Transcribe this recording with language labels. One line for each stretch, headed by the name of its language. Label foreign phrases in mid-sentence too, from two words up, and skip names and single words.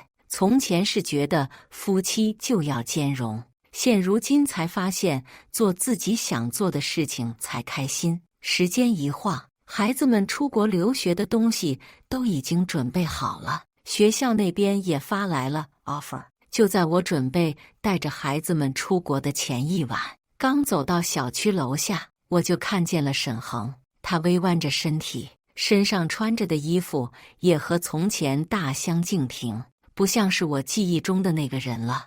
Chinese: 從前是覺得夫妻就要兼容，現如今才發現做自己想做的事情才開心。時間一晃，孩子們出國留學的東西都已經準備好了，學校那邊也發來了 offer。就在我準備帶着孩子們出國的前一晚，剛走到小區樓下，我就看見了沈恆。他微彎着身體，身上穿着的衣服也和從前大相徑庭，不像是我記憶中的那個人了。